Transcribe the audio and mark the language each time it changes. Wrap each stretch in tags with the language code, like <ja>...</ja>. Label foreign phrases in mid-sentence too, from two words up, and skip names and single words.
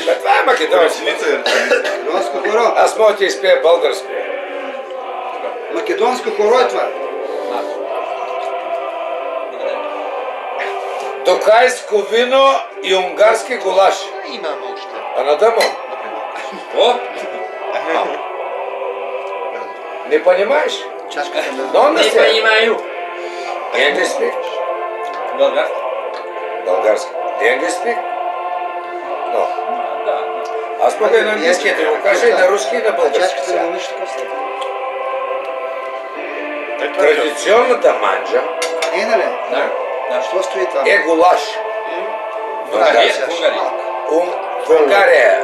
<bg>Това е македонско. Македонско хоро. Аз мога да ти изпея българско. Македонско хоро е това. Токайско вино и унгарски гулаш. Имам още. А надъмо?</bg> <ru>О? Не понимаешь? Чашката на... Не понимаю.</ru> <en>English speak?</en> <bg>Български. Български.</bg> <en>English speak? No.</en> <bg>Аз мога и на английски да го кажа и на руски и на български. Чашката на мъж така след. Традиционната манджа Що стои там? е гулаш. В Унгария.</bg>